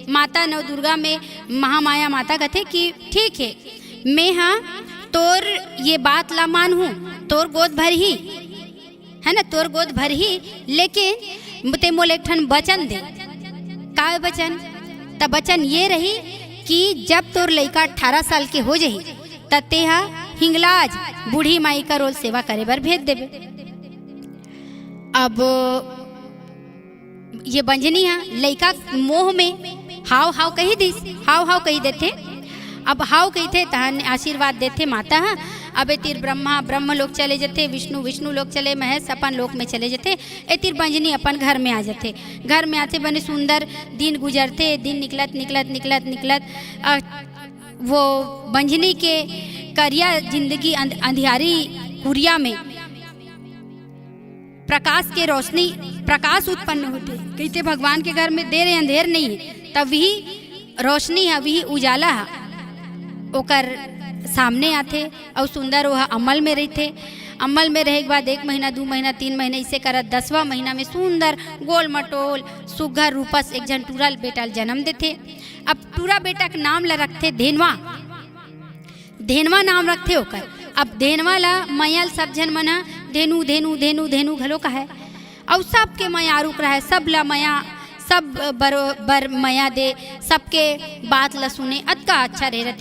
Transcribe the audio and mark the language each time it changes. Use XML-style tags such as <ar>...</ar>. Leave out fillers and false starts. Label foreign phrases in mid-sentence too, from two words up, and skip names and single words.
<hne>माता नव दुर्गा में महामाया माता कहते कि ठीक है, मैं हाँ तोर ये बात ला मान हूँ, तोर गोद भर ही है ना, तोर गोद भर ही, लेकिन ते मोल एक ठन वचन दे। का वचन? तब वचन ये रही कि जब तोर लड़का 18 साल के हो जाही त तेहा हिंगलाज बूढ़ी माई का रोज सेवा करे बर भेज देबे। अब ये बंजनी लड़का मोह में हाव हाव कही दिस, हाव हाव कही देते। अब हाव कहते तहन आशीर्वाद देते माता। अब तीर ब्रह्मा ब्रह्म लोग चले जाते, विष्णु विष्णु लोग चले, महेश अपन लोक में चले जाते। ए तीर बंजनी अपन घर में आ जाते। घर में आते बने सुंदर दिन गुजरते, दिन निकलत निकलत निकलत निकलत वो बंजनी के करिया जिंदगी अंधियारी कुरिया में प्रकाश के रोशनी प्रकाश उत्पन्न होते। कहते भगवान के घर में देर अंधेर नहीं है, तब वही रोशनी है, वही उजाला है ओकर सामने आते। और सुंदर वह अमल में रहते। अमल में रहे के बाद 1 महीना 2 महीना 3 महीना इसे करत 10वां महीना में सुंदर गोल मटोल सुघर रूपस एक जन टूरा बेटा जन्म देते। अब टूरा बेटा के नाम ला रखते धेनवा, धेनवा नाम रखते ओकर। अब धेनवा ला मैयल सब जन मना धेनु धेनु धेनु धेनु घलो का है, और सबके मया रुक रहा है, सब ला मया सब बर मया दे, सबके बात ला सुने, अतका अच्छा रह रहते।</hne>